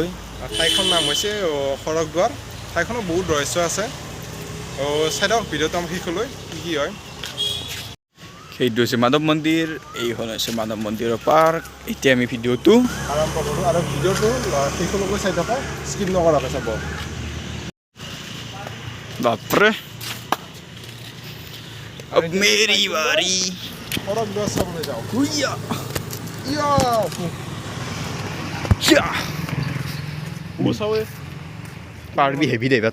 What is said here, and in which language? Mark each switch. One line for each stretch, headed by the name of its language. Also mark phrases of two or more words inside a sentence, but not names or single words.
Assamese: ঠাইখন নাম হৈছে সৰগ দুৱাৰ ঠাইখনত বহুত ৰহস্য আছে চাই দিয়ক ভিডিঅ'টো আমাৰ শেষলৈ কি হয় সেইটো হৈছে মাধৱ মন্দিৰ এইখন হৈছে মাধৱ মন্দিৰৰ পাৰ্ক এতিয়া আমি ভিডিঅ'টো আৰম্ভ কৰোঁ আৰু ভিডিঅ'টো শেষলৈকে চাই থাকক স্কিপ নকৰাকৈ চাব
Hindi: বাপৰে अब मेरी बारी
Assamese: সৰগ দুৱাৰ চাবলৈ যাওঁ हुइया ইয়া
Hindi: पार भी हैवी देगा